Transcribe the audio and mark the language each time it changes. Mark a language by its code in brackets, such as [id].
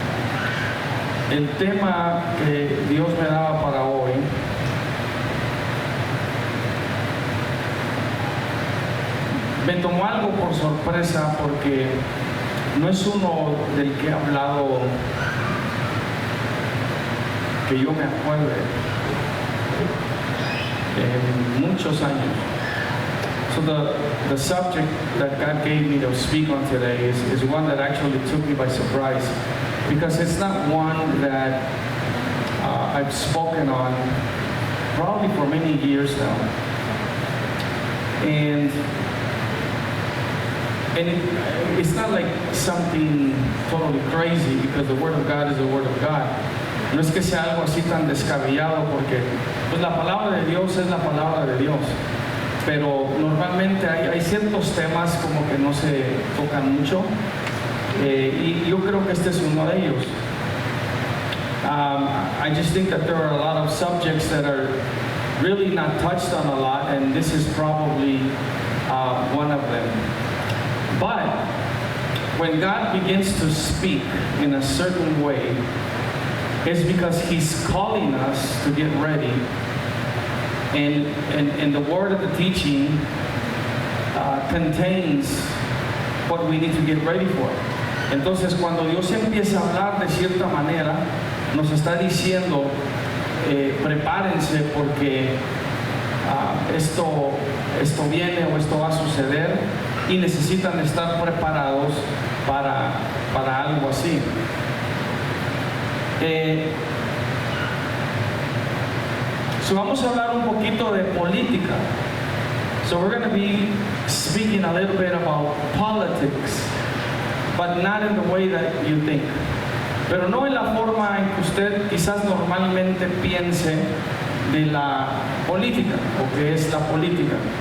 [es] El tema que Dios me daba para hoy me tomó algo por sorpresa porque no es uno del que he hablado que yo me acuerde en muchos años. [en] So the subject that God gave me to speak on today is one that actually took me by surprise, because it's not one that I've spoken on probably for many years now. And it's not like something totally crazy, because the Word of God is the Word of God. [es] No es que sea algo así tan descabellado, porque pues la palabra de Dios es la palabra de Dios. Pero normalmente hay ciertos temas como que no se tocan mucho, y yo creo que este es uno de ellos. [en] I just think that there are a lot of subjects that are really not touched on a lot, and this is probably one of them. But when God begins to speak in a certain way, it's because He's calling us to get ready. And the word of the teaching contains what we need to get ready for. [es] Entonces, cuando Dios empieza a hablar de cierta manera, nos está diciendo, prepárense porque esto viene o esto va a suceder, y necesitan estar preparados para algo así. So vamos a hablar un poquito de política. [en] So we're going to be speaking a little bit about politics, but not in the way that you think. [es] Pero no en la forma en que usted quizás normalmente piense de la política, o que es la política.